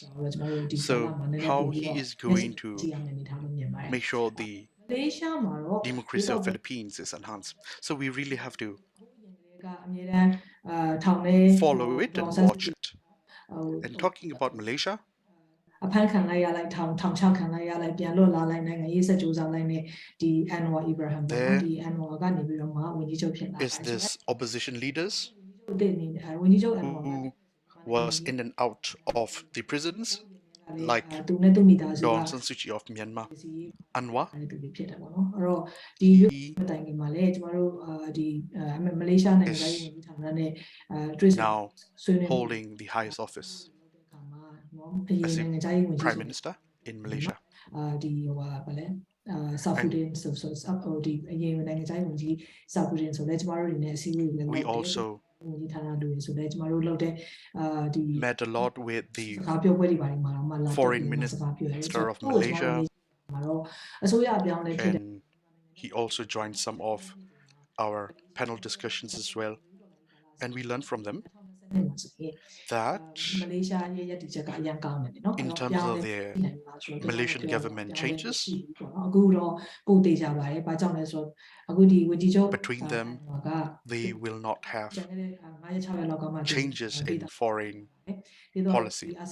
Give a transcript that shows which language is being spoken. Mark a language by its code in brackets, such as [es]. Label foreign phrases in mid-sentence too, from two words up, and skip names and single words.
[en] So how he is going to make sure the democracy of Philippines is enhanced. So we really have to follow it and watch it. And talking about Malaysia, [my] အဖမ်းခံလိုက်ရလိုက်ထောင်ချခံလိုက်ရလိုက်ပြန်လွတ်လာလိုက်နိုင်ငံရေးဆက်ကြိုးစားလိုက်နဲ့ဒီ Anwar Ibrahim ပေါ့နော်ဒီ Anwar ကနေပြီးတော့မှဝန်ကြီးချုပ်ဖြစ်လာတယ် [en] is this opposition leaders [my] ဝန်ကြီးချုပ် Anwar [en] who was in and out of the prisons, like [my] သူနဲ့သူမိသားစုက [en] Dawn San Suu Kyi of Myanmar, Anwar. [my] တူဖြစ်တယ်ပေါ့နော်အဲ့တော့ဒီရွေးမတိုင်ခင်မှာလည်းကျမတို့ဒီမလေးရှားနိုင်ငံရေးဝန်ကြီးဌာနနဲ့တွေ့ဆုံ [en] now holding the highest office as the Prime Minister in Malaysia. [my] ဒီဟိုပါဗလဲ Southern so ဒီအရင်နိုင်ငံခြားရေးဝန်ကြီး Southern ဆိုလဲကျမတို့တွေနဲ့အစည်းအဝေးလည်း [en] We also [my] ဝန်ကြီးဌာနတူတွေဆိုလဲကျမတို့လုပ်တဲ့ဒီ [en] met a lot with the [my] စကားပြောပွဲတွေပါတယ်မှာတော့မှလာ [en] Foreign Minister of Malaysia, [my] မှာတော့အစိုးရအပြောင်းလဲဖြစ်တဲ့ [en] and he also joined some of our panel discussions as well, and we learned from them that in terms of their Malaysian government changes, between them they will not have changes in foreign policy.